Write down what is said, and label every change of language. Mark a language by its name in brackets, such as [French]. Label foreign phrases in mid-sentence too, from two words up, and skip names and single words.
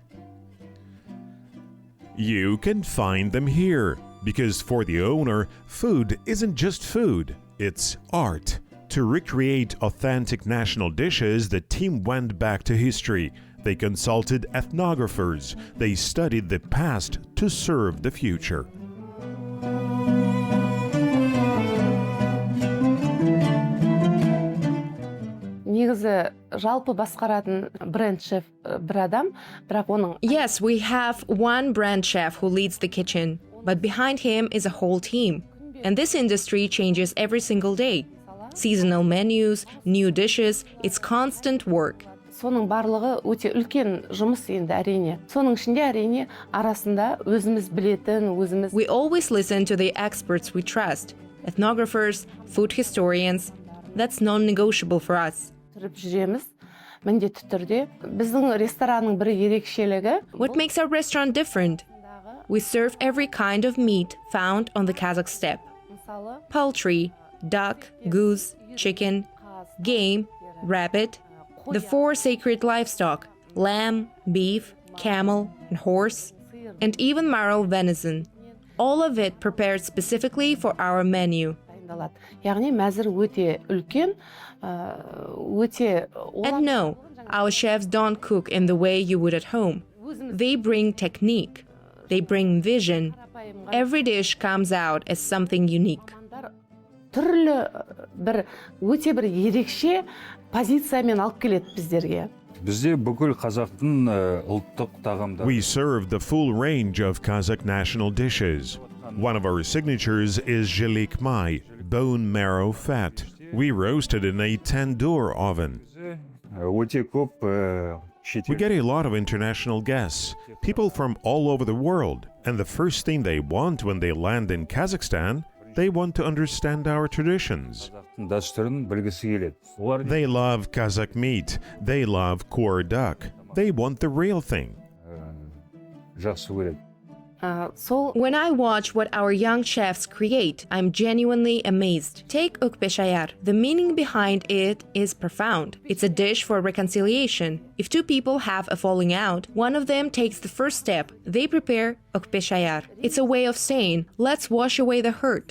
[English] You can find them here, because for the owner, food isn't just food, it's art. To recreate authentic national dishes, the team went back to history. They consulted ethnographers. They studied the past to serve the future. [Kazakh] Негізі жалпы басқаратын бренд шеф бір адам, бірақ оның... [English] Yes, we have one brand chef who leads the kitchen, but behind him is a whole team. And this industry changes every single day. Seasonal menus, new dishes, it's constant work. [Kazakh] Соның барлығы өте үлкен жұмыс енді әрине. Соның ішінде әрине арасында өзіміз білетін, өзіміз... [English] We always listen to the experts we trust. Ethnographers, food historians. That's non-negotiable for us. [Kazakh] Тұрып жүреміз, міндетті түрде. Біздің ресторанның бір ерекшелігі... [English] What makes our restaurant different? We serve every kind of meat found on the Kazakh steppe. Poultry, duck, goose, chicken, game, rabbit, the 4 sacred livestock, lamb, beef, camel, and horse, and even marrow venison. All of it prepared specifically for our menu. [Kazakh] Яғни мәзір өте үлкен, өте... [English] And no, our chefs don't cook in the way you would at home. They bring technique. They bring vision. Every dish comes out as something unique. [Kazakh] Түрлі бір өте бір ерекше позициямен алып келеді біздерге. Бізде бүкіл қазақтың ұлттық тағамдары. [English] We serve the full range of Kazakh national dishes. One of our signatures is jelik mai, bone marrow fat. We roast it in a tandoor oven. [Kazakh] Өте көп [English] We get a lot of international guests, people from all over the world, and the first thing they want when they land in Kazakhstan, they want to understand our traditions. [Kazakh] дәстүрін білгісі келеді. [English] They love Kazakh meat, they love core duck, they want the real thing. [Kazakh] Жақсы көреді. [English] When I watch what our young chefs create, I'm genuinely amazed. Take ukbeshayar. The meaning behind it is profound. It's a dish for reconciliation. If 2 people have a falling out, one of them takes the first step. They prepare ukbeshayar. It's a way of saying, let's wash away the hurt.